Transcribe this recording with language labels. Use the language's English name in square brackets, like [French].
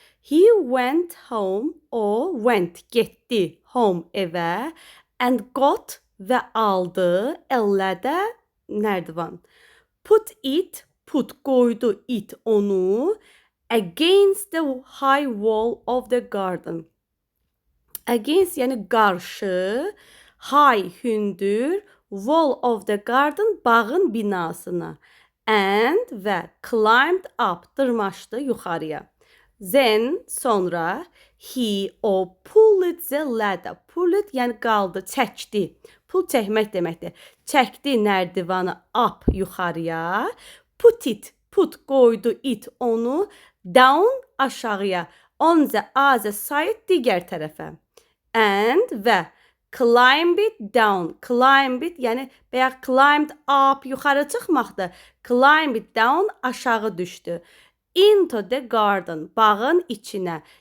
[English] He went home, o went, getdi, home evə, and got [Azerbaijani] və aldı, əllədə, nərdivan. [English] Put, [Azerbaijani] qoydu [English] it, [Azerbaijani] onu, [English] against the high wall of the garden. Against, [Azerbaijani] yəni qarşı, [English] high, hündür, wall of the garden, [Azerbaijani] bağın binasına. And və [English] climbed up, [Azerbaijani] dırmaşdı yuxarıya. [English] Then, sonra, o pulled the ladder. [Azerbaijani] Pulled, yəni qaldı, çəkdi. Pull çəkmək deməkdir. Çəkdi nərdivanı up, yuxarıya. Put, qoydu it, onu, down, aşağıya. [English] On the other side, [Azerbaijani] digər tərəfə. [English] And və climb it down. [Azerbaijani] Climb it, yəni bəyək [English] climbed up, [Azerbaijani] yuxarı çıxmaqdır. [English] Climb it down, [Azerbaijani] aşağı düşdü. [English] Into the garden, [Azerbaijani] bağın içinə.